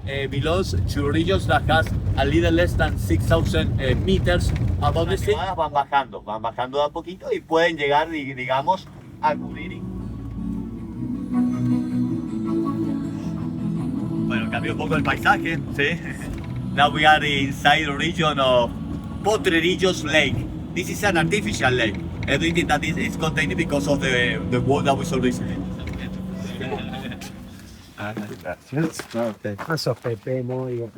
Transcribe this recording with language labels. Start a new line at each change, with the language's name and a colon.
English: Below Chorrillos that has a little less than 6,000 meters above the sea.
Spanish: Van bajando de a poquito y pueden llegar, digamos, a cubrir. Bueno, cambió un poco el paisaje, ¿sí?
English: Now we are inside the region of Potrerillos Lake. This is an artificial lake. Everything that is contained because of the wall that we saw recently.
Spanish: Gracias. Okay. Eso, Pepe, muy